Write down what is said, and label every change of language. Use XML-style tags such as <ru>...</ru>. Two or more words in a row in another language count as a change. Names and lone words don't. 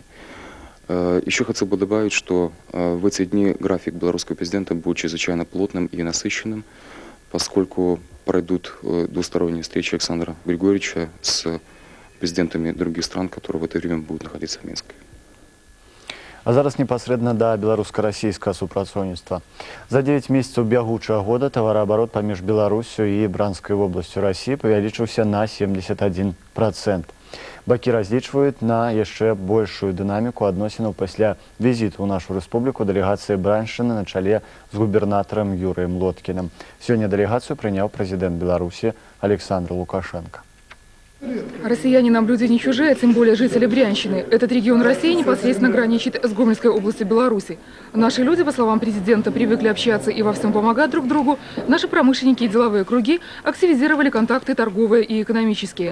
<ru>Еще хотел бы добавить, что в эти дни график белорусского президента будет чрезвычайно плотным и насыщенным. поскольку пройдут двусторонние встречи Александра Григорьевича с президентами других стран, которые в это время будут находиться в Минске.</ru> <be>А зараз непасрэдна да беларуска-расійскага супрацоўніцтва. За 9 месяцаў бягучага года тавараабарот паміж Беларусю і Бранскай вобласцю Расіі павялічыўся на 71%. Бакі разлічваюць на яшчэ большую дынаміку адносінаў пасля візіту ў нашу рэспубліку дэлегацыі Браншчыны на чале з губернатарам Юрыем Лоткіным. Сёння дэлегацыю прыняў прэзідэнт Беларусі Александр Лукашенко.</be> <ru>Россияне нам люди не чужие, тем более жители Брянщины. Этот регион России непосредственно граничит с Гомельской областью Беларуси. Наши люди, по словам президента, привыкли общаться и во всем помогать друг другу. Наши промышленники и деловые круги активизировали контакты торговые и экономические.</ru>